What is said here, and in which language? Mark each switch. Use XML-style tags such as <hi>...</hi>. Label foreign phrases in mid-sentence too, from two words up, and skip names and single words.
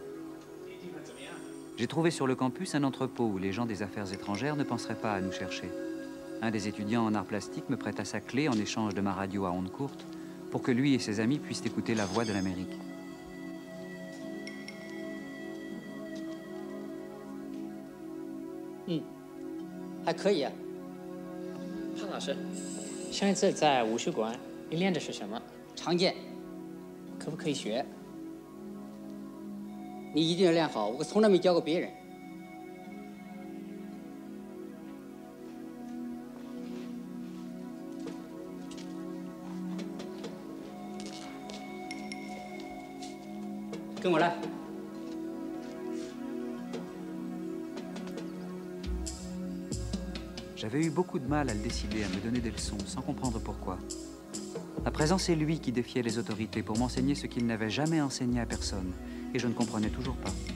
<fr>J'ai trouvé sur le campus un entrepôt où les gens des affaires étrangères ne penseraient pas à nous chercher. Un des étudiants en arts plastiques me prêta sa clé en échange de ma radio à ondes courtes pour que lui et ses amis puissent écouter la voix de l'Amérique.</fr> <zh>还可以啊。潘老师，上一次在武术馆，你练的是什么？常见。可不可以学？你一定要练好，我从来没教过别人。跟我来。</zh> <fr>J'avais eu beaucoup de mal à le décider à me donner des leçons, sans comprendre pourquoi. À présent, c'est lui qui défiait les autorités pour m'enseigner ce qu'il n'avait jamais enseigné à personne, et je ne comprenais toujours pas.</fr>